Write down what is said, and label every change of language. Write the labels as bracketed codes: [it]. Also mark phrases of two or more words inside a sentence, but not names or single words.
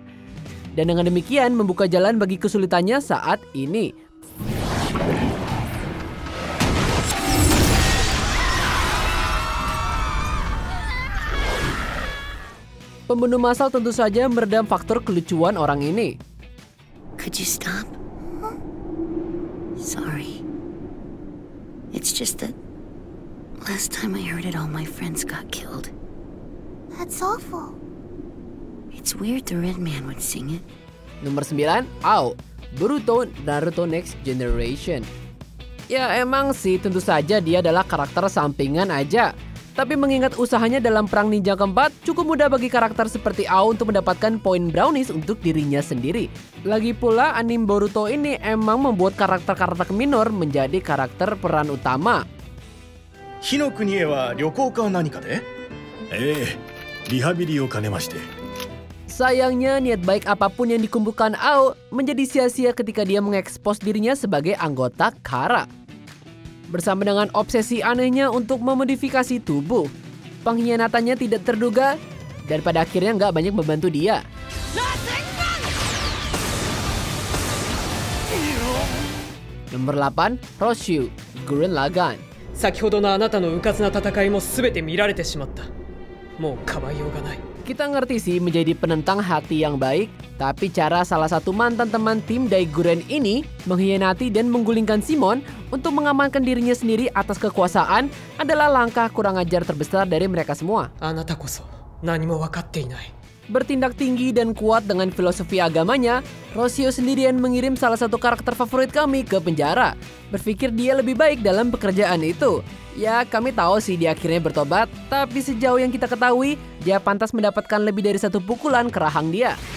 [id] Dan dengan demikian membuka jalan bagi kesulitannya saat ini. Pembunuh massal tentu saja meredam faktor kelucuan orang ini. [en] Could you stop? Sorry. It's just that last time I heard it, all my friends got killed. That's awful. It's weird the red man would sing it. [id] Nomor 9, Ao, Boruto Naruto Next Generation. Ya emang sih, tentu saja dia adalah karakter sampingan aja. Tapi mengingat usahanya dalam perang ninja keempat, cukup mudah bagi karakter seperti Ao untuk mendapatkan poin brownies untuk dirinya sendiri. Lagi pula anime Boruto ini emang membuat karakter-karakter minor menjadi karakter peran utama. [ja] 火の国へは旅行か何かで? リハビリを兼ねまして。 [id] Sayangnya niat baik apapun yang dikumpulkan Ao menjadi sia-sia ketika dia mengekspos dirinya sebagai anggota Kara. Bersama dengan obsesi anehnya untuk memodifikasi tubuh, pengkhianatannya tidak terduga dan pada akhirnya nggak banyak membantu dia. Nomor 8, Roshu, Gurren Lagann. [ja] 先ほどのあなたの迂闊な戦いも全て見られてしまった。もうかばいようがない。 [id] Kita ngerti sih menjadi penentang hati yang baik, tapi cara salah satu mantan teman tim Daiguren ini mengkhianati dan menggulingkan Simon untuk mengamankan dirinya sendiri atas kekuasaan adalah langkah kurang ajar terbesar dari mereka semua. [ja] あなたこそ何も分かっていない。 [id] Bertindak tinggi dan kuat dengan filosofi agamanya, Roshio sendirian mengirim salah satu karakter favorit kami ke penjara. Berpikir dia lebih baik dalam pekerjaan itu. Ya, kami tahu sih dia akhirnya bertobat, tapi sejauh yang kita ketahui, dia pantas mendapatkan lebih dari satu pukulan ke rahang dia.